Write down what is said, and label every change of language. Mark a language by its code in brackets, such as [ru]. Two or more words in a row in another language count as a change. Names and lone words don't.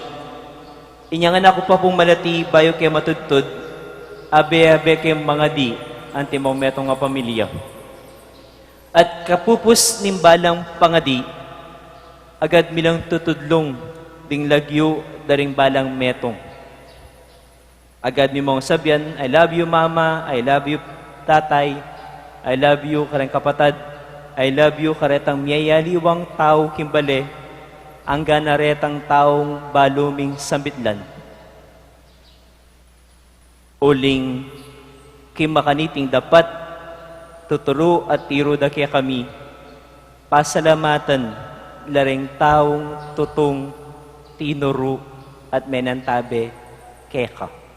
[pam] Inyang anak ko pa pong malati, bayo kay matudtod, abe-abe kay mga di, antimong metong nga pamilya. At kapupus nimbalang pangadi, agad milang tutudlong, ding lagyo, daring balang metong. Agad mi mong sabihan, [en] I love you mama, I love you tatay, I love you [pam] kareng kapatad, [en] I love you [pam] karetang miyayaliwang tao kimbale, ang ganaretang taong baluming sambitlan. Uling kimakaniting dapat tuturo at tiro da kaya kami, pasalamatan lareng taong tutong tinuro at menantabe keka.